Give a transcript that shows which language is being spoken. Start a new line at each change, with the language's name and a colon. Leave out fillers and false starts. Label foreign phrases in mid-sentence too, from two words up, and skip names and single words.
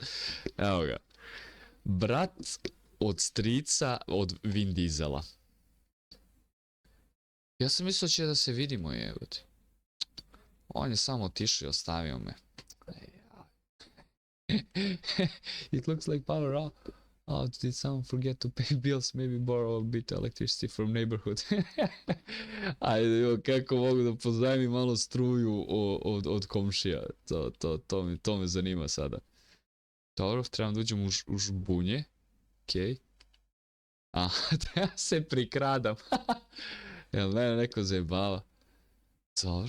Serbian: Evo ga. Brat od strica od Vin Diesela. Ja sam mislio će da se vidimo, jebote. On je samo otišao i ostavio me.
English: It looks like power off. Oh, did someone forget to pay bills? Maybe borrow a bit of electricity from neighborhood.
Serbian: Ajde, kako mogu da pozajmim malo struju od komšija. To me zanima sada. Dobro, trebam da uđem u žbunje. Okej. Aha, da ja se prikradam. Jel mene neko zajebava? Dobro.